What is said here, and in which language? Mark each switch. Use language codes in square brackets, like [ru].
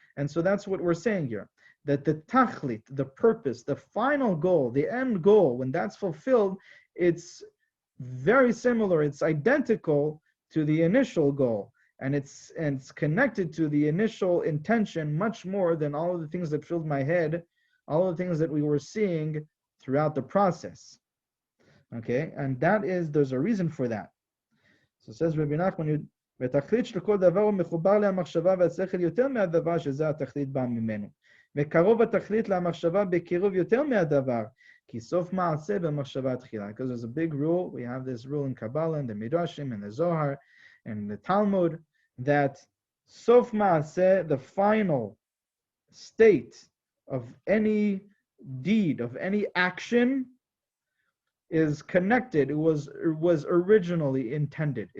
[en] And so that's what we're saying here, that the tachlit, the purpose, the final goal, the end goal, when that's fulfilled, it's very similar, it's identical to the initial goal. And it's connected to the initial intention much more than all of the things that filled my head, all of the things that we were seeing throughout the process. Okay, and there's a reason for that. So says Rabbi Nachman, [he] ותכלית של כל דבר הוא מחובר להמחשבה והשכל יותר מהדבר שזה התכלית בא ממנו. וקרוב התכלית להמחשבה בקירוב יותר מהדבר, כי סוף מעשה במחשבה תחילה. [en] Because there's a big rule, we have this rule in Kabbalah, and the Midrashim, and the Zohar, and the Talmud, that sof maaseh, the final state of any deed, of any action, is connected. It was originally intended.